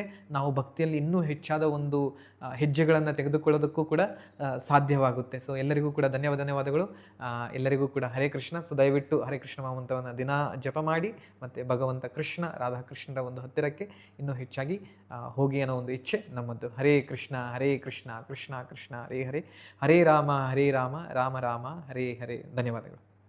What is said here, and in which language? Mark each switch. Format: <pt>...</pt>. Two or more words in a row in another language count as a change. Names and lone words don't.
<kn>ನಾವು ಭಕ್ತಿಯಲ್ಲಿ ಇನ್ನೂ ಹೆಚ್ಚಾದ ಒಂದು ಹೆಜ್ಜೆಗಳನ್ನು ತೆಗೆದುಕೊಳ್ಳೋದಕ್ಕೂ ಕೂಡ ಸಾಧ್ಯವಾಗುತ್ತೆ. ಸೊ ಎಲ್ಲರಿಗೂ ಕೂಡ ಧನ್ಯವಾದಗಳು. ಎಲ್ಲರಿಗೂ ಕೂಡ ಹರೇ ಕೃಷ್ಣ. ಸೊ ದಯವಿಟ್ಟು ಹರೇ ಕೃಷ್ಣ ಮಹಾಮಂತ್ರವನ್ನು ದಿನ ಜಪ ಮಾಡಿ, ಮತ್ತು ಭಗವಂತ ಕೃಷ್ಣ, ರಾಧಾಕೃಷ್ಣರ ಒಂದು ಹತ್ತಿರಕ್ಕೆ ಇನ್ನೂ ಹೆಚ್ಚಾಗಿ ಹೋಗಿ ಅನ್ನೋ ಒಂದು ಇಚ್ಛೆ ನಮ್ಮದು.</kn> <sa>ಹರೇ ಕೃಷ್ಣ ಕೃಷ್ಣ ಕೃಷ್ಣ ಹರೇ ಹರೇ, ಹರೇ ರಾಮ ರಾಮ ರಾಮ ಹರೇ ಹರೇ.</sa> <kn>ಧನ್ಯವಾದಗಳು.</kn>